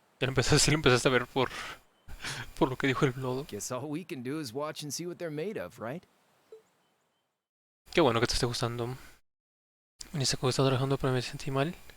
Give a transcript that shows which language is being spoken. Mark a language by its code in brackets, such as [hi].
[es] Ya lo empezaste a ver por lo que dijo el lodo. [en] Guess all we can do is watch and see what they're made of, right? [es] Qué bueno que te esté gustando. En esta cosa estaba trabajando, pero me sentí mal.